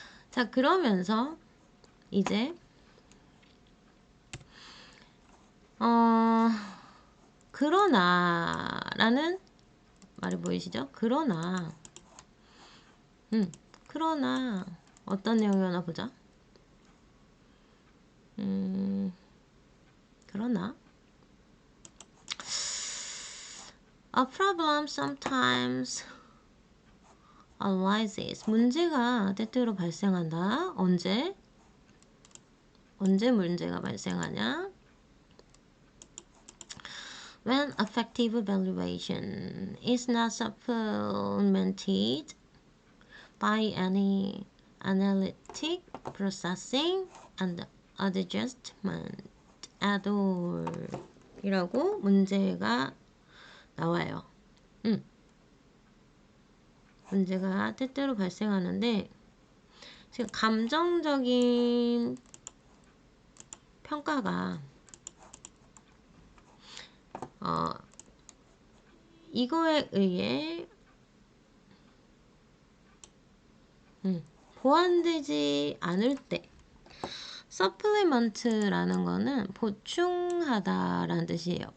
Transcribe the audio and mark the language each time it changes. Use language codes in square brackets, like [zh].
[ko] 자, 그러면서 이제 그러나 라는 말이 보이시죠? 그러나 그러나 어떤 내용이었나 보자. 그러나 [en] A problem sometimes arises. [ko] 문제가 때때로 발생한다. 언제 문제가 발생하냐? [en] When effective evaluation is not supplemented by any analytic processing and adjustment at all [ko] 이라고 문제가 나와요. 문제가 때때로 발생하는데, 지금 감정적인 평가가 이거에 의해 보완되지 않을 때, supplement라는 거는 보충하다라는 뜻이에요.